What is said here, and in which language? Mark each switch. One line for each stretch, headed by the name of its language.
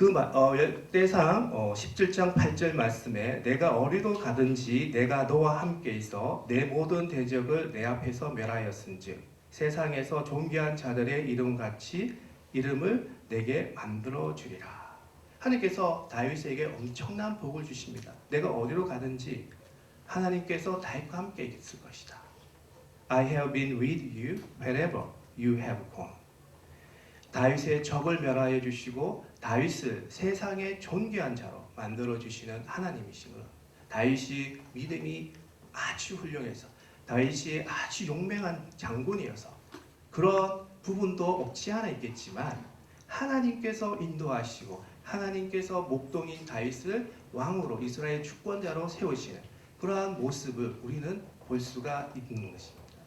Korean: 역대상 17장 8절 말씀에 내가 어디로 가든지 내가 너와 함께 있어 내 모든 대적을 내 앞에서 멸하였은즉 세상에서 존귀한 자들의 이름같이 이름을 내게 만들어 주리라. 하나님께서 다윗에게 엄청난 복을 주십니다. 내가 어디로 가든지 하나님께서 다윗과 함께 있을 것이다.
English: I have been with you wherever you have gone.
Korean: 다윗의 적을 멸하여 주시고 다윗을 세상의 존귀한 자로 만들어 주시는 하나님이시므로 다윗이 믿음이 아주 훌륭해서 다윗이 아주 용맹한 장군이어서 그런 부분도 없지 않아 있겠지만 하나님께서 인도하시고 하나님께서 목동인 다윗을 왕으로 이스라엘 주권자로 세우시는 그러한 모습을 우리는 볼 수가 있는 것입니다.